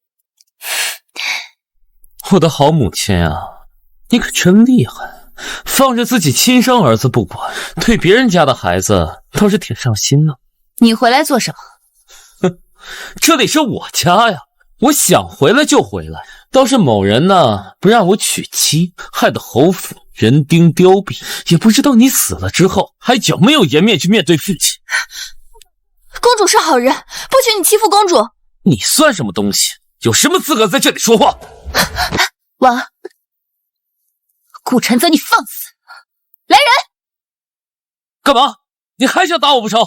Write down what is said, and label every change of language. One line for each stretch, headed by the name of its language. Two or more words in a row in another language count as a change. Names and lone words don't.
Chinese: 我的好母親啊，你可真厲害，放着自己親生兒子不管，對別人家的孩子倒是挺上心呢。你回來做什麼？哼，這裡是我家呀，我想回來就回來。倒是某人呢，不讓我娶妻，害得侯府人丁凋敝，也不知道你死了之後，還有沒有顏面去面對父親。公主是好人，不許你欺負公主。你算什麼東西？有什麼資格在這裡說話？婉兒，顧承澤，你放肆！來人！幹嘛？你還想打我不成？